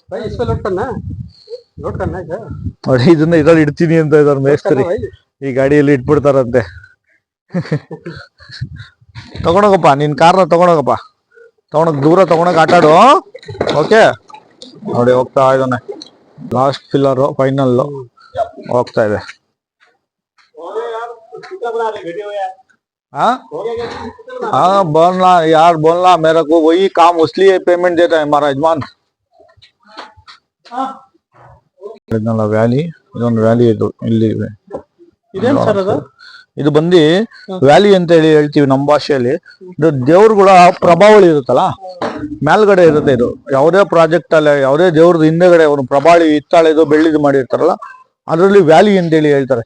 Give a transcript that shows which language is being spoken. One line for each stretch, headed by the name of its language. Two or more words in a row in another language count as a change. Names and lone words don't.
Kannada: ನೋಡಿ ಇದನ್ನ ಇದ್ರಲ್ಲಿ ಇಡ್ತೀನಿ ಅಂತ ಇದಾರೆ ಮೇಸ್ತ್ರಿ. ಈ ಗಾಡಿಯಲ್ಲಿ ಇಟ್ಬಿಡ್ತಾರಂತೆ. ತಗೊಂಡೋಗಪ್ಪ ನಿನ್ ಕಾರ್ನ ತಗೊಂಡೋಗಪ್ಪ. ದೂರ ತಗೊಂಡೋಗಿ ಆಟಾಡು. ಓಕೆ ನೋಡಿ ಹೋಗ್ತಾ ಇದ್ದಾನೆ.
English: last pillar final
Kannada: ಹೋಗ್ತಾ ಇದೆ.
Hindi: हाँ बोलना यार, बोलना मेरे को वही काम इसलिए पेमेंट देता है हमारा यजमान.
Kannada: ವ್ಯಾಲಿ ಇದೊಂದು ವ್ಯಾಲಿ ಇದು. ಇಲ್ಲಿ ಇದು ಬಂದು ವ್ಯಾಲಿ ಅಂತ ಹೇಳ್ತೀವಿ ನಮ್ಮ ಭಾಷೆಯಲ್ಲಿ. ಇದು ದೇವ್ರುಗಳ ಪ್ರಭಾವಳಿ ಇರುತ್ತಲ್ಲ ಮೇಲ್ಗಡೆ ಇರುತ್ತೆ. ಇದು ಯಾವುದೇ ಪ್ರಾಜೆಕ್ಟ್ ಅಲ್ಲ, ಯಾವುದೇ ದೇವ್ರದ್ದು ಹಿಂದೆಗಡೆ ಅವರು ಪ್ರಭಾವಳಿ ಹಿತ್ತಾಳೆದು ಬೆಳ್ಳಿದು ಮಾಡಿರ್ತಾರಲ್ಲ ಅದರಲ್ಲಿ ವ್ಯಾಲಿ ಅಂತೇಳಿ ಹೇಳ್ತಾರೆ.